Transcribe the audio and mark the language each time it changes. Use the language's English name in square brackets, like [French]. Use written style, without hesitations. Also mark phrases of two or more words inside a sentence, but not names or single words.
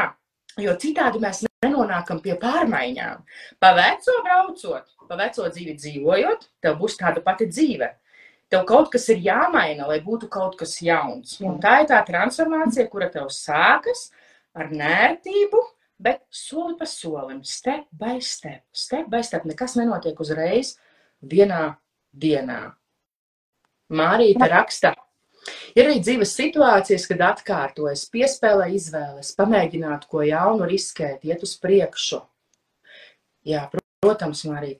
[Latvian] Jo citādi mēs nenonākam pie pārmaiņām. Pa veco braucot, pa veco dzīvi dzīvojot, tev būs tāda pati dzīve. Tev kaut kas ir jāmaina, lai būtu kaut kas jauns. Un tā ir tā transformācija, kura tev sākas ar nērtību, bet soli pa solim, [English] step by step. Step by step. [Latvian] Nekas nenotiek uzreiz vienā dienā. Mārīte raksta. Ir arī dzīves situācijas, kad atkārtojas, piespēlē izvēles, pamēģināt ko jaunu, riskēt, iet uz priekšu. Jā, protams, Mārīte.